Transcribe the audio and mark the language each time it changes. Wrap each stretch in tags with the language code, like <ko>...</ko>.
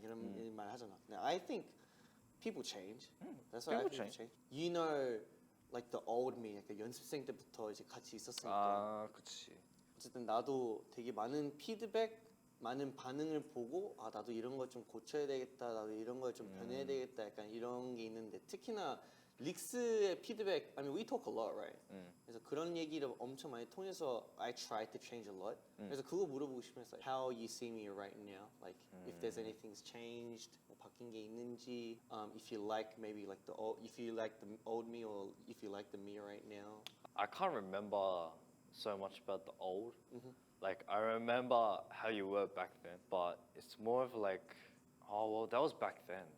<ko>이런 말 하잖아.</ko> <en>I think people change. That's why people change. You know, like the old me,</en> <ko>like 연습생 때부터 이제 같이 있었으니까. 아, 그치. 어쨌든 나도 되게 많은 피드백, 많은 반응을 보고 아 나도 이런 걸 좀 고쳐야 되겠다, 나도 이런 걸 좀 변해야 되겠다, 약간 이런 게 있는데 특히나 릭스의 피드백,</ko> <en>I mean we talk a lot, right?</en> <ko>그래서 그런 얘기를 엄청 많이 통해서</ko> <en>I try to change a lot.</en> <ko>그래서 그거 물어보고 싶어서</ko> <en>how you see me right now, like if there's anything's changed,</en> <ko>뭐 바뀐 게 있는지,</ko> <en>if you like maybe like the old, if you like the old me or if you like the me right now. I can't remember so much about the old. Like I remember how you were back then, but it's more of like, oh well, that was back then.</en>